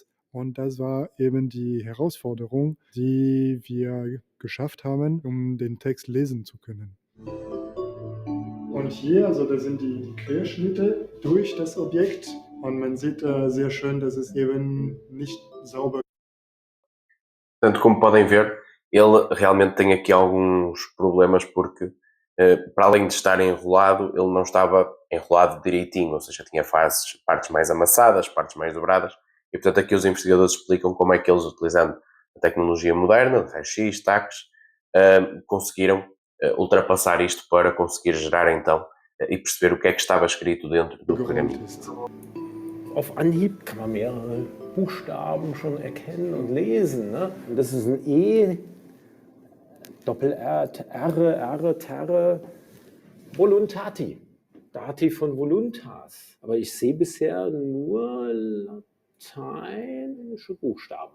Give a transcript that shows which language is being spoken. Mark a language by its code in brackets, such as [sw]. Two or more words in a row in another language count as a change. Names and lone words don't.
[de] Und das war eben die Herausforderung, die wir geschafft haben, um den Text lesen zu können. Und hier, also da sind die Querschnitte durch das Objekt und man sieht sehr schön, dass es eben nicht sauber. [pt] Portanto, como podem ver, ele realmente tem aqui alguns problemas porque, para além de estar enrolado, ele não estava enrolado direitinho, ou seja, tinha partes mais amassadas, partes mais dobradas, e portanto aqui os investigadores explicam como é que eles, utilizando a tecnologia moderna, de raio-x, TACs, conseguiram ultrapassar isto para conseguir gerar então e perceber o que é que estava escrito dentro do pergaminho. [de] Auf Anhieb kann man mehrere Buchstaben schon erkennen und lesen. Ne? Und das ist ein E, Doppel-R, R, [la] Terre, Voluntati. [de] Dativ von Voluntas. Aber ich sehe bisher nur lateinische Buchstaben.